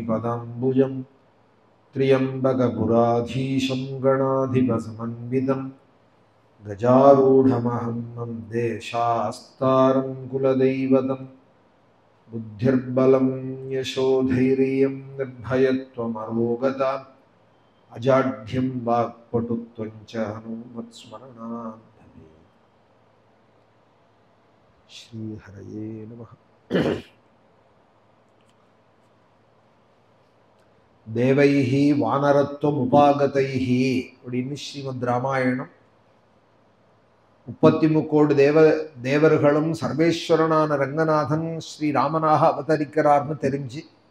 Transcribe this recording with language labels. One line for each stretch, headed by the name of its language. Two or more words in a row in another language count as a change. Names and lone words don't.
Sanskrit: पदाम्बुजं त्र्यम्बकपुराधीशं गणाधिपसमन्वितं गजारूढमहं वन्दे शास्तारं कुलदैवतं बुद्धिर्बलं यशोधैर्यं निर्भयत्वमरोगता अजाढ्यं वाक्पटुत्वं च हनुमत्स्मरणात् भवेत्। श्रीहरये नमः। देवैर्हि वानरत्वम् उपागतैर्हि
Tamil: அப்படின்னு ஸ்ரீமத் ராமாயணம் 33 கோடி தேவர்களும் சர்வேஸ்வரனான ரங்கநாதன் ஸ்ரீராமனாக அவதரிக்கிறார்னு தெரிஞ்சு